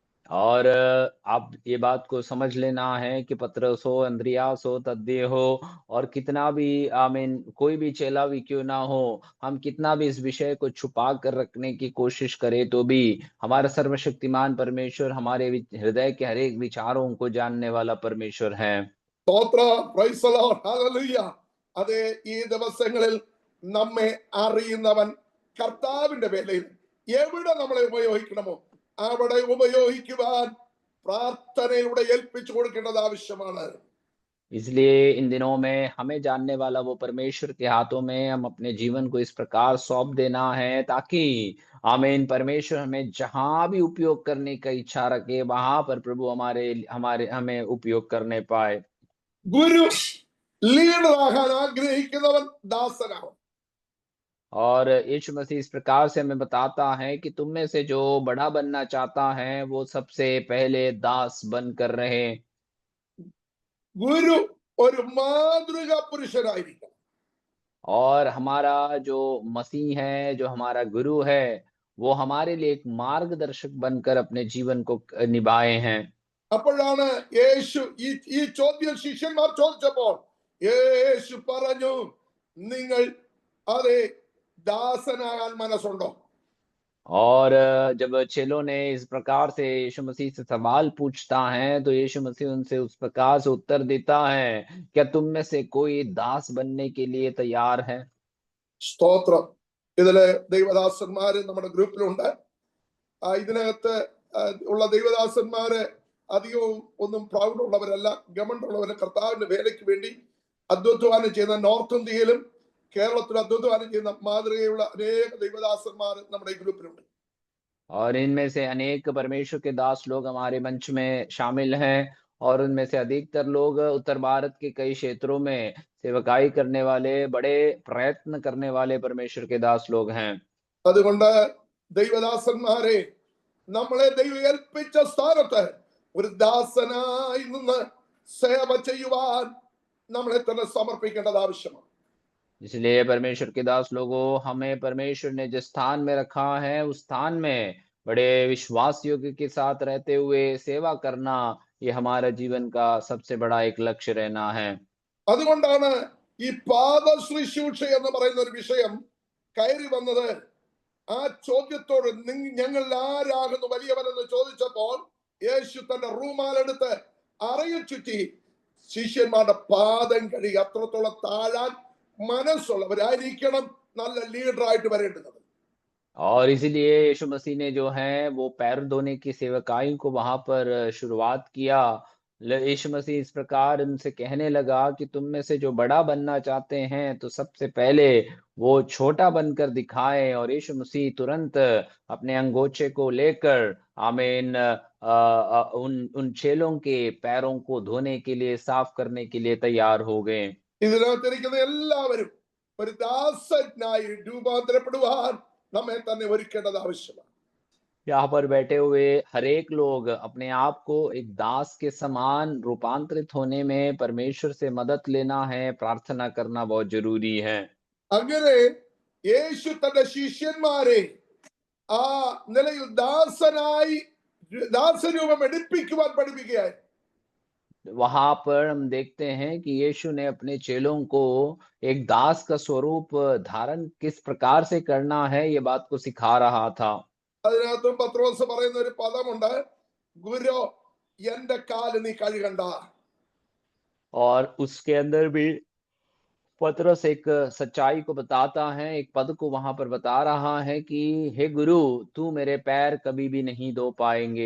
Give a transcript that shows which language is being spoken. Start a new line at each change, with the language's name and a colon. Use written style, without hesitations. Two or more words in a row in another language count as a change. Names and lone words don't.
Hindi: और आप ये बात को समझ लेना है कि पतरस हो, अन्द्रियास हो, तद्दे हो और कितना भी आमीन कोई भी चेला भी क्यों ना हो, हम कितना भी इस विषय को छुपा कर रखने की कोशिश करें तो भी हमारा सर्वशक्तिमान परमेश्वर हमारे हृदय के हर एक विचारों को जानने वाला परमेश्वर है।
English: സ്തോത്ര praise the Lord ഹല്ലേലൂയ.
Malayalam: അതെ, ഈ ദിവസങ്ങളിൽ നമ്മെ അറിയുന്നവൻ കർത്താവിന്റെ വേലയിൽ എവിടെ നമ്മളെ ഉപയോഗിക്കണമോ അവിടെ ഉപയോഗിക്കുവാൻ പ്രാർത്ഥനയിലൂടെ ഏൽപ്പിച്ചു കൊടുക്കേണ്ടത് ആവശ്യമാണ്.
Hindi: इसलिए इन दिनों में हमें जानने वाला वो परमेश्वर के हाथों में हम अपने जीवन को इस प्रकार सौंप देना है ताकि आमीन परमेश्वर हमें जहाँ भी उपयोग करने का इच्छा रखे वहां पर प्रभु हमारे हमारे हमें उपयोग करने पाए।
Malayalam: ഗുരു ലീഡറാകാൻ ആഗ്രഹിക്കുന്നവൻ ദാസനാവും.
Hindi: और यीशु मसीह इस प्रकार से हमें बताता है कि तुम में से जो बड़ा बनना चाहता है वो सबसे पहले दास बनकर रहे।
Malayalam: ഗുരു ഒരു മാതൃകാ പുരുഷനായിരിക്കണം.
Hindi: और हमारा जो मसीह है, जो हमारा गुरु है, वो हमारे लिए एक मार्गदर्शक बनकर अपने जीवन को निभाए हैं।
Malayalam: അപ്പോഴാണ് യേശു ഈ ചോദ്യം ശിഷ്യന്മാർ ചോദിച്ചപ്പോൾ യേശു പറഞ്ഞു, നിങ്ങൾ അതെ ദാസനാകാൻ മനസ്സുണ്ടോ?
Hindi: और जब चेलों ने इस प्रकार से यीशु मसीह से सवाल पूछता है, तो यीशु मसीह उनसे उस प्रकार से उत्तर देता है, क्या तुम में से कोई दास बनने के लिए तैयार है?
Malayalam: സ്തോത്രം. ഇതില് ദൈവദാസന്മാര് നമ്മുടെ ഗ്രൂപ്പിലുണ്ട്. ഇതിനകത്ത് ഉള്ള ദൈവദാസന്മാര് അധികവും ഒന്നും പ്രൗഢുള്ളവരല്ല, ഗമണ്ടുള്ളവര്. കർത്താവിന്റെ വേലയ്ക്ക് വേണ്ടി അധ്വാനം ചെയ്യുന്ന നോർത്ത് ഇന്ത്യയിലും കേരളത്തിൽ അധ്വാനം ചെയ്യുന്ന മാതൃകയുള്ള അനേക ദൈവദാസന്മാർ നമ്മുടെ ഈ ഗ്രൂപ്പിലുണ്ട്.
Hindi: और इनमें से अनेक परमेश्वर के दास लोग हमारे मंच में शामिल हैं और उनमें से अधिकतर लोग उत्तर भारत के कई क्षेत्रों में सेवकाई करने वाले, बड़े प्रयत्न करने वाले परमेश्वर के दास लोग हैं।
Malayalam: അതുകൊണ്ട് ദൈവദാസന്മാരെ, നമ്മളെ ദൈവം ഏൽപ്പിച്ച സ്ഥാനത്ത് ഒരു ദാസനായി നിന്ന് സേവ ചെയ്യുവാൻ നമ്മളെ തന്നെ സമർപ്പിക്കേണ്ടത് ആവശ്യമാണ്.
Hindi: इसलिए परमेश्वर के दास लोगों, हमें परमेश्वर ने जिस स्थान में रखा है उस स्थान में बड़े विश्वास योग्य के साथ रहते हुए सेवा करना, ये हमारा जीवन का सबसे बड़ा एक लक्ष्य रहना है।
Malayalam: അതുകൊണ്ടാണ് ഈ പാദ ശുശ്രൂഷ എന്ന് പറയുന്ന ഒരു വിഷയം കയറി വന്നത്. ആ ചോദ്യത്തോട് ഞങ്ങൾ ആരാകുന്നു വലിയവനെന്ന് ചോദിച്ചപ്പോൾ യേശു തന്റെ റൂമാലെടുത്ത് അറയിൽ ചുറ്റി ശിഷ്യന്മാരുടെ പാദം കഴുകി. അത്രത്തോളം താഴാൻ മനസ്സുള്ളവരായിരിക്കണം നല്ല ലീഡറായിട്ട് വരേണ്ടത്.
Hindi: और इसीलिए यीशु मसीह ने जो है वो पैर धोने की सेवकाई को वहां पर शुरुआत किया। यीशु मसीह इस प्रकार उनसे कहने लगा कि तुम में से जो बड़ा बनना चाहते हैं तो सबसे पहले वो छोटा बनकर दिखाए। और यीशु मसीह तुरंत अपने अंगोछे को लेकर आमीन उन उन चेलों के पैरों को धोने के लिए, साफ करने के लिए तैयार हो गए।
Malayalam: ഇതിനകത്തിരിക്കുന്ന എല്ലാവരും ഒരു ദാസനായി രൂപാന്തരപ്പെടുവാൻ നമ്മെ തന്നെ ഒരുക്കേണ്ടത് ആവശ്യമാണ്.
Hindi: यहाँ पर बैठे हुए हर एक लोग अपने आप को एक दास के समान रूपांतरित होने में परमेश्वर से मदद लेना है, प्रार्थना करना बहुत जरूरी है।
Malayalam: അങ്ങനെ യേശു തന്റെ ശിഷ്യന്മാരെ ആ നിലയിൽ ദാസനായി ദാസരൂപം എടുപ്പിക്കുവാൻ പഠിപ്പിക്കുകയായി.
Hindi: वहां पर हम देखते हैं कि यीशु ने अपने चेलों को एक दास का स्वरूप धारण किस प्रकार से करना है, ये बात को सिखा रहा था।
Malayalam: അതിനകത്തും പത്രോസ് പറയുന്ന ഒരു പദമുണ്ട്, ഗുരു എന്റെ കാല് നീ കഴുകണ്ട.
Hindi: और उसके अंदर भी पतरस एक सच्चाई को बताता है, एक पद को वहां पर बता रहा है कि हे गुरु, तू मेरे पैर कभी भी नहीं धो पाएंगे।